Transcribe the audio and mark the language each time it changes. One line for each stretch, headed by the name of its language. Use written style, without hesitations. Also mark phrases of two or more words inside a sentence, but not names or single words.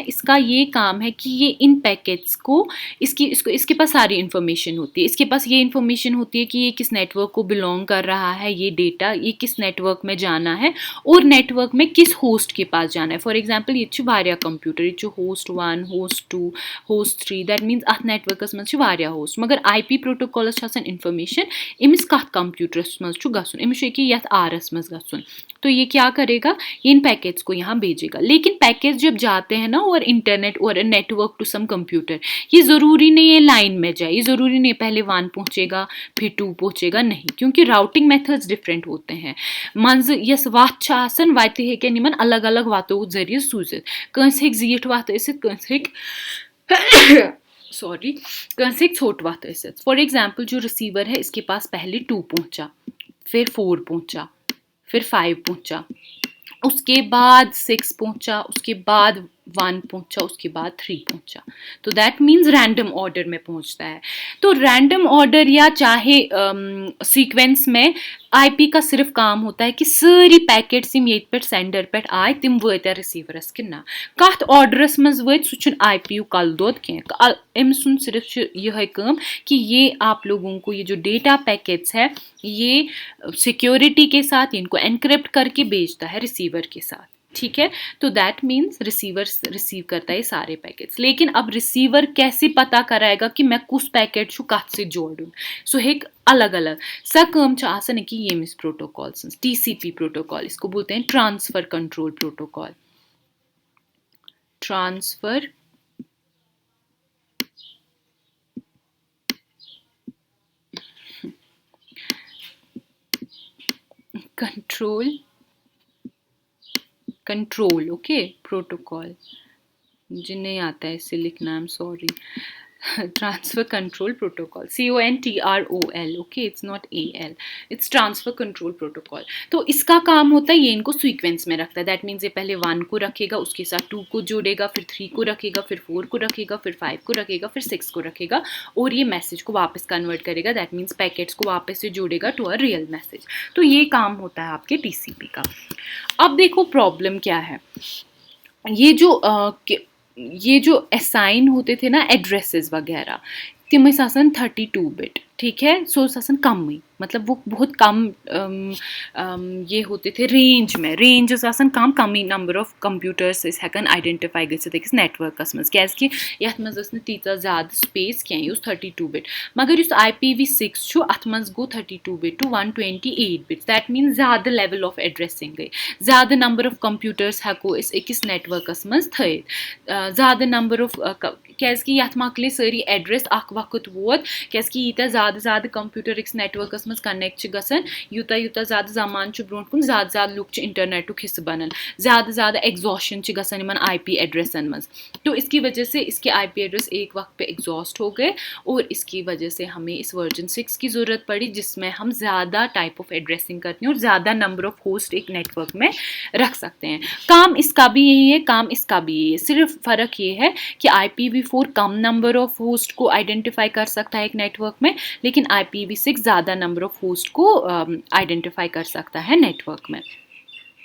Hindi: इसका ये काम है कि ये इन पैकेट्स को इसके पास सारी इन्फॉर्मेशन होती है। इसके पास ये इन्फॉर्मेशन होती है कि ये किस नेटवर्क को बिलोंग कर रहा है, ये डेटा ये किस नेटवर्क में जाना है और नेटवर्क में किस होस्ट के पास जाना है। फॉर एग्जाम्पल ये वारिया कंप्यूटर, ये होस्ट 1, होस्ट 2, होस्ट 3,
English: that means
Kashmiri: अथ नेटवर्कस मज वारिया होस्ट। मगर आईपी प्रोटोकॉलस इन्फॉर्मेशन इमिस कथ कंप्यूटरस मज गसुन, इमिस यथ आरस मज गसुन।
Hindi: तो ये क्या करेगा, ये इन पैकेट्स को यहाँ भेजेगा। लेकिन पैकेज जब जाते हैं ना और इंटरनेट और
English: network to some computer,
Hindi: ये ज़रूरी नहीं है लाइन में जाए, ये ज़रूरी नहीं पहले 1 पहुँचेगा फिर 2 पहुँचेगा, नहीं, क्योंकि
English: routing methods
Hindi: डिफरेंट होते हैं।
Kashmiri: मंज यस वात छ आसन वाते हेकन निमन अलग अलग वातों जरिए सूजित, कंस हेक जीठ वात ऐसित, कंस हेक सॉरी कंस हेक छोट वात ऐसित।
Hindi: फॉर एग्जाम्पल जो रिसीवर है इसके पास पहले 2 पहुँचा, फिर 4 पहुँचा, फिर 5 पहुँचा, उसके बाद 6 पहुँचा, उसके बाद 1 पहुँचा, उसके बाद 3 पहुँचा। तो
English: that means random order
Hindi: में पहुँचता है। तो
English: random order
Hindi: या चाहे सीक्वेंस में आईपी का सिर्फ काम होता है कि सारी पैकेट्स यम ये पे सेंडर पे आए
Kashmiri: तिम वत रिसीवरस कि ना, कत ऑर्डरस मज वत सह आईपी कल दोद कह, अम सुन
Hindi: सिर्फ यह काम कि ये आप लोगों को ये जो
English: data packets
Hindi: है ये सिक्योरिटी के साथ इनको एनक्रिप्ट करके भेजता है रिसीवर के साथ, ठीक है। तो
English: that means
Hindi: रिसीवर रिसीव करता है सारे पैकेट्स। लेकिन अब रिसीवर कैसे पता कराएगा कि मैं कुछ पैकेट छु कत से जोड़ूं? सो एक अलग अलग सा काम छ आसन कि ये मिस प्रोटोकॉल TCP प्रोटोकॉल, इसको बोलते हैं
English: transfer control protocol. transfer control okay protocol,
Hindi: मुझे नहीं आता है इससे लिखना,
English: I am sorry. transfer control protocol, CONTROL, okay, it's not AL, it's transfer control protocol.
Hindi: तो इसका काम होता है ये इनको सीक्वेंस में रखता है।
English: that means
Hindi: ये पहले 1 को रखेगा, उसके साथ 2 को जोड़ेगा, फिर 3 को रखेगा, फिर 4 को रखेगा, फिर 5 को रखेगा, फिर 6 को रखेगा और ये मैसेज को वापस कन्वर्ट करेगा।
English: that means
Hindi: पैकेट्स को वापस से जोड़ेगा
English: to a real message.
Hindi: तो ये काम होता है आपके TCP का। अब देखो प्रॉब्लम क्या है, ये जो असाइन होते थे ना एड्रेसेस वगैरह,
Kashmiri: तिम आसन 32 बिट,
Hindi: ठीक है।
Kashmiri: सो आसन कम ही,
Hindi: मतलब वो बहुत कम ये होते थे रेंज में,
Kashmiri: रेंज आसन कम ही
English: number of computers
Kashmiri: हेकन आइडेंटिफाई गसित अकिस नेटवर्कस मज, क्याजकि यथ मज न तीजा ज़्यादा स्पेस कह, यह 32 बिट। मगर इस IPv6 छु अथ मज गो
English: 32 bit to 128 bit.
Kashmiri: दैट मीन ज़्यादा
English: level of addressing
Kashmiri: गई, ज़्यादा
English: number of computers
Kashmiri: हेको इस अकिस नेटवर्कस मज थयित, ज़्यादा
English: number of
Kashmiri: क्याजकि यथ मकले सारी एड्रेस अख वक्त वोत, क्याजकि यीता ज़्यादा कंप्यूटर अकिस नेटवर्कस मज कनेक्ट गसन, यूता यूता ज़्यादा ज़मान ब्रोट कुन ज़्यादा लुक इंटरनेट हिस्स बनन, ज़्यादा एग्जॉशन गसन इन IP एड्रेसन मज।
Hindi: तो इसकी वजह से इसके IP एड्रेस एक वक्त पे एग्जॉस्ट हो गए और इसकी वजह से हमें इस वर्जन 6 की ज़रूरत पड़ी, जिसमें हम ज़्यादा
English: type of addressing
Hindi: करते हैं और ज़्यादा
English: number of host
Hindi: एक नेटवर्क में रख सकते हैं। काम इसका भी यही है, काम इसका भी यही है, सिर्फ फ़र्क ये है कि IPv4 कम
English: number of host
Hindi: को आइडेंटिफाई कर सकता है एक नेटवर्क में, लेकिन IPv6 ज़्यादा
English: number of host
Hindi: को आइडेंटिफाई कर सकता है नेटवर्क में।